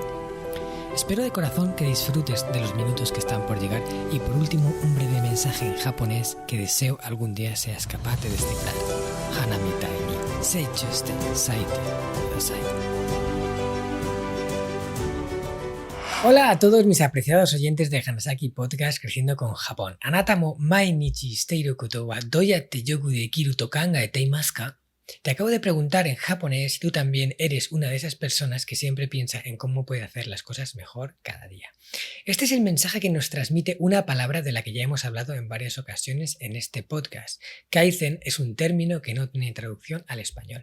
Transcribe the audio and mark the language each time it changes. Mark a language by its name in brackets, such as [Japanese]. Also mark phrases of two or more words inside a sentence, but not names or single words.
[Spanish] Espero de corazón que disfrutes de los minutos que están por llegar y por último un breve mensaje en japonés que deseo algún día seas capaz de descifrar. [Japanese] 花みたいに成長して咲いてください. [Spanish] Hola a todos mis apreciados oyentes de Hanasaki Podcast Creciendo con Japón. [Japanese] あなたも毎日していることはどうやってよくできると考えていますか? [Spanish] Te acabo de preguntar en japonés si tú también eres una de esas personas que siempre piensa en cómo puede hacer las cosas mejor cada día. Este es el mensaje que nos transmite una palabra de la que ya hemos hablado en varias ocasiones en este podcast. Kaizen es un término que no tiene traducción al español.